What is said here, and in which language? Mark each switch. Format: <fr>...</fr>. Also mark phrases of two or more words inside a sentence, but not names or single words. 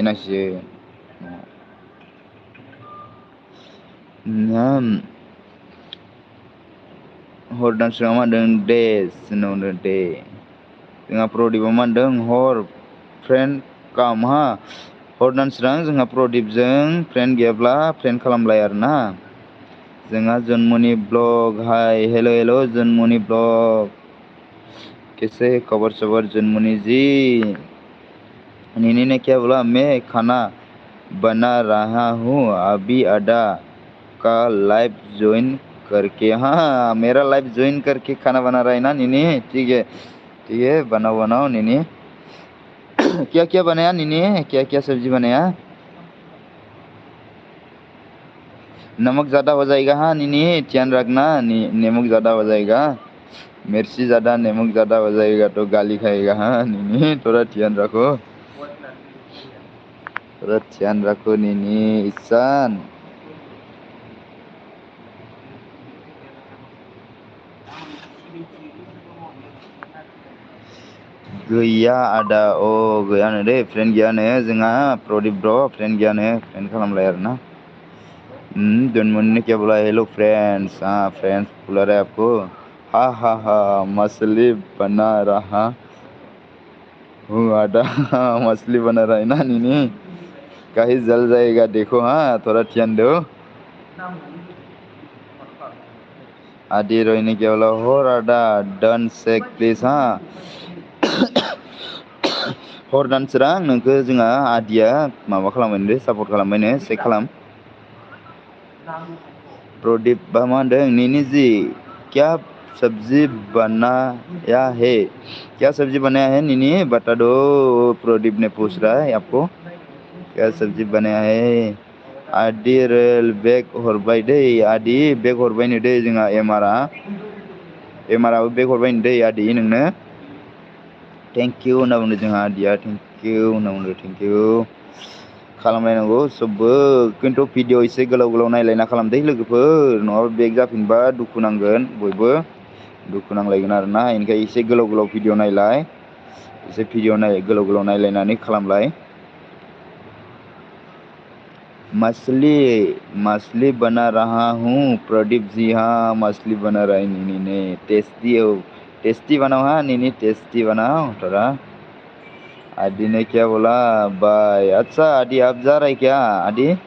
<brx>जाहैनांसिगोन हर दानसोराङा मा होनदों दे जोंहा प्रदिपआ मा होनदों हर फ्रेन्ड काम हा हर दानसोरां जोंहा प्रदिपजों फ्रेन्ड गैयाब्ला फ्रेन्ड खालामलाय आरोना जोंहा जन्मनि ब्लग</brx> <hi>हाय हेल' जन्मनि ब्लग कैसे खबर सबर जन्मनि जी नेनी ने क्या बोला मैं खाना बना रहा हूँ अभी आदा का लाइव ज्वाइन करके हाँ मेरा लाइव ज्वाइन करके खाना बना रहा है ना नेनी ठीक है बनाओ नेनी क्या बनाया नेनी क्या सब्जी बनाया नमक ज़्यादा हो जाएगा हाँ नेनी ध्यान रखना नमक ज़्यादा हो जाएगा मिर्ची ज़्यादा नमक ज़्यादा हो जाएगा तो गाली खाएगा हाँ नेनी थोड़ा ध्यान</hi> <brx>रखो नेनी ईशान गैया आदा अ गैयानो दे फ्रेन्ड गैयानो जोंहा प्रदिप ब्र फ्रेन्ड गैयानो फ्रेन्ड खालामलाय आरोना जन्मनि</brx> <hi>ने क्या बोला</hi> <en>hello friends</en> <hi>हाँ फ्रेंड्स बुला रहे आपको हा मछली बना रहा हूँ आदा मछली बना रहा है ना नेनी कहीं जल जाएगा देखो हाँ थोड़ा ध्यान दो</hi> <brx>आदि रोहिणी</brx> <hi>क्या बोला</hi> <brx>हर आदा</brx> <en>done check please</en> <brx>हाँ हर दानसोरां नोंखौ जोंहा आदिया माबा खालामबायनो सापर्ट खालामबायनो चेक खालाम</brx> <hi>प्रदीप</hi> <brx>बा मा होनदों</brx> <hi>नेनी जी क्या सब्जी बनाया है नेनी बता दो प्रदीप ने पूछ रहा है आपको क्या सब्जी बनाया है आदि</hi> <brx>रेल बेग हरबाय दै आदि बेग हरबायनो दै जोंहा एमाराबो बेग हरबायनो दै आदि नोंनो</brx> <en>thank you</en> <brx>होनना बुंदों जोंहा आदिया</brx> <en>thank you</en> <brx>होनना बुंदों</brx> <en>thank you</en> <brx>खालामलायनांगौ सबबो खिन्थु भिडिअ एसे गोलाव नायलायना खालामदै लोगोफोर नङाबा बेक जाफिनबा दुखु नांगोन बयबो दुखु नांलायगोन आरोना ओंखायनो एसे गोलाव भिडिअ नायलाय एसे भिडिअ गोलाव नायलायनानै खालामलाय</brx> <hi>मछली बना रहा हूँ प्रदीप जी हाँ मछली बना रहा है नीनी ने टेस्टी बनाओ हाँ नीनी टेस्टी बनाओ थोड़ा आदि ने क्या बोला बाय अच्छा आदि आप जा रहे क्या आदि</hi>